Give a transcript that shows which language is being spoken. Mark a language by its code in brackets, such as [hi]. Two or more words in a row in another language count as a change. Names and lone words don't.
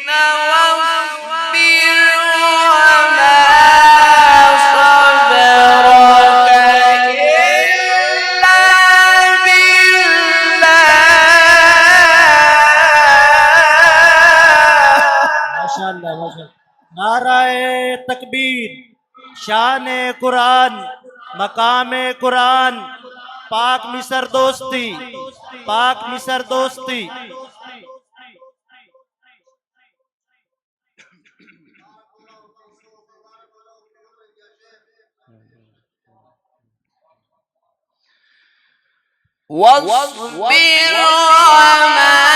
[ar] واصبر وما صبرك إلا بالله. [ur] ماشاءاللہ ماشاءاللہ. نعرہ تکبیر، شان قرآن، مقام قرآن، پاک مصر دوستی، پاک مصر دوستی. [ar] واصبر وما